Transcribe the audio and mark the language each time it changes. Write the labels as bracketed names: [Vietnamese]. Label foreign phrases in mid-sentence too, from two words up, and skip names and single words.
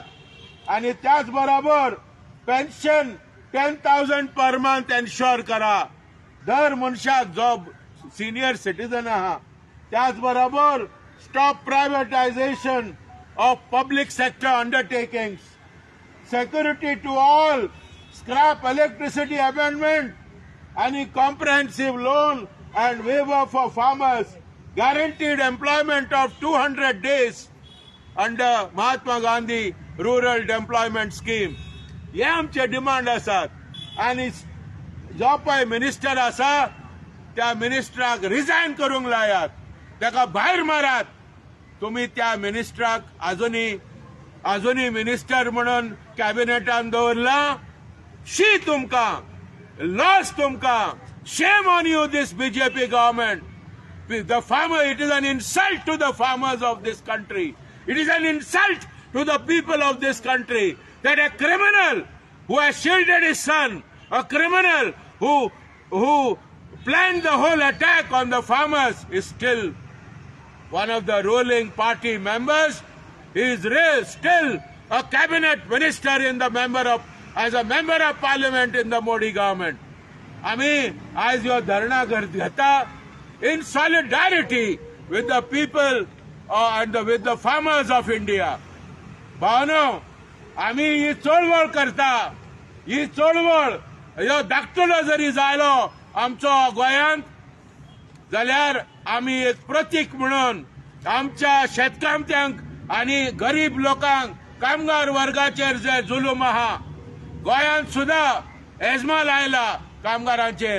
[Konkani] आणि त्याच बरोबर [English] pension 10,000 per month [Konkani] एन्श्योर करा दर मनशाक जो [English] senior citizen [Konkani] आहा. त्याच बरोबर [English] stop privatization of public sector undertakings, security to all, scrap electricity amendment, any comprehensive loan and waiver for farmers, guaranteed employment of 200 days under Mahatma Gandhi Rural Employment Scheme. [Konkani] हे आमचे डिमांड आसात. आणि जो पळय मिनिस्टर आसा त्या मिनिस्टराक रिजायन करूंक लायात, ताका भायर मारात. तुम्ही त्या मिनिस्टराक अजूनही मिनिस्टर म्हणून कॅबिनेटान दवरला. शी तुमकां, लॉस तुमकां, [English] shame on you this BJP government. The farmer, it is an insult to the farmers of this country. It is an insult to the people of this country that a criminal who has shielded his son, a criminal who planned the whole attack on the farmers, is still one of the ruling party members. He is still a cabinet minister as a member of parliament in the Modi government. [Konkani] आम्ही आज ह्यो धरणा घेता [English] in solidarity with the people and with the farmers of India. [Konkani] भावनो, आम्ही ही चळवळ करता. ही चळवळ ह्यो धाकटुलो जरी जालो आमचो गोंयांत जाल्यार आम्ही एक प्रतीक म्हणून आमच्या शेतकामत्यांक आणि गरीब लोकांक, कामगार वर्गाचेर जे जुलूम आहा गोंयांत सुद्धा एजमा लायला कामगारांचेर.